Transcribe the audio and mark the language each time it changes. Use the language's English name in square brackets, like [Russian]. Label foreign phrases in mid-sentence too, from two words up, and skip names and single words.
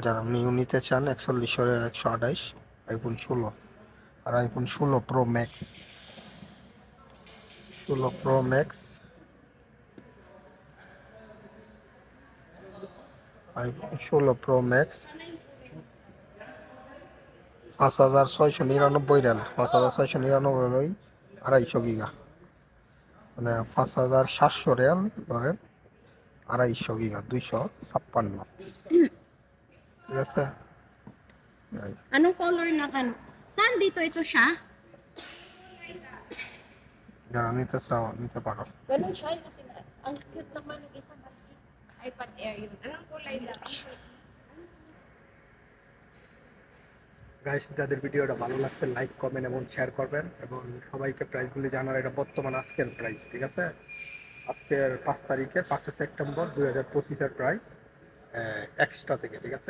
[Bangla] যারা নিউ নিতে চান 4100 আইফোন 16 আর আইফোন 16 প্রো ম্যাক্স, 16 প্রো ম্যাক্স আইফোন 16 প্রো ম্যাক্স 5699 রিয়াল, 5699 250 গিগা, মানে 5700 রিয়াল ধরেন, 250 গিগা, 256। ঠিক আছে? [Filipino] Anong color ng ano? Saan dito ito siya? [Bangla] যারা নিতে চাও নিতে পারো। [Filipino] Ganun siya kasi ang cute naman ng isang iPad Air yun. Anong kulay lang? [Bangla] গাইস, যাদের ভিডিওটা ভালো লাগছে [English] like comment [Bangla] এবং শেয়ার করবেন, এবং সবাইকে প্রাইসগুলি জানার। এটা বর্তমান আজকের প্রাইস, ঠিক আছে? আজকের 5 তারিখের 5 সেপ্টেম্বর 2025-এর প্রাইস এক্সট্রা থেকে, ঠিক আছে?